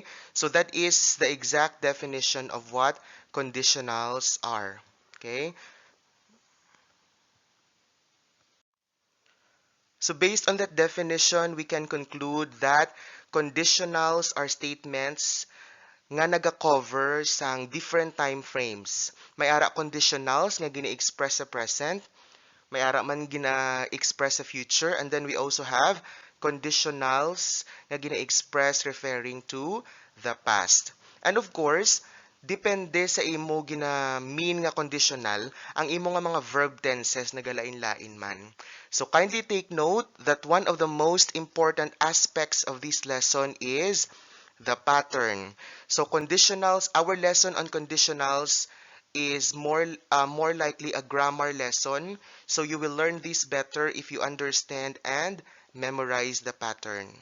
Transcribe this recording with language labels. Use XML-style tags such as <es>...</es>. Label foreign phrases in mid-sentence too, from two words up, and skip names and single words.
<en>So that is the exact definition of what conditionals are. Okay? So based on that definition, we can conclude that conditionals are statements</en> <hil>nga naga-cover sang</hil> <en>different time frames.</en> <hil>May ara conditionals nga gini-express sa present, may ara man gina-express sa future.</hil> <en>And then we also have conditionals</en> <hil>nga gina-express</hil> <en>referring to the past. And of course,</en> <hil>depende sa imo gina-mean nga conditional, ang imo nga mga verb tenses nagalain-lain man.</hil> <en>So kindly take note that one of the most important aspects of this lesson is the pattern. So conditionals, our lesson on conditionals is more likely a grammar lesson. So you will learn this better if you understand and memorize the pattern.</en>